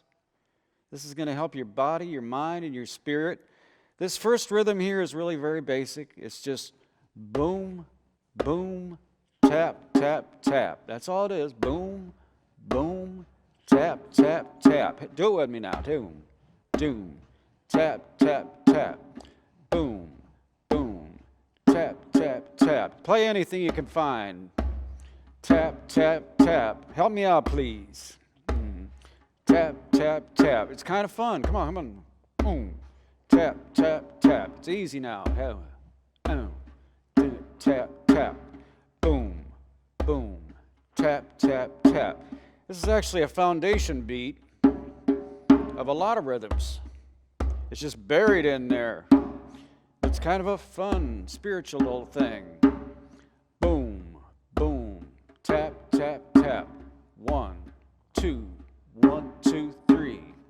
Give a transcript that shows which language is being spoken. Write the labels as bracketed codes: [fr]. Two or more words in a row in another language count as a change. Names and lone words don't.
[en] This is going to help your body, your mind, and your spirit. This first rhythm here is really very basic. It's just boom, boom, tap, tap, tap. That's all it is. Boom, boom, tap, tap, tap. Do it with me now. Doom, doom, tap, tap, tap. Boom, boom, tap, tap, tap. Play anything you can find. Tap, tap, tap. Help me out, please. Tap, tap, tap. It's kind of fun. Come on. Boom. Tap, tap, tap. It's easy now. Tap, tap. Boom, boom. Tap, tap, tap. This is actually a foundation beat of a lot of rhythms. It's just buried in there. It's kind of a fun, spiritual little thing. Boom, boom. Tap, tap, tap. 1, 2, 1, 2, 3.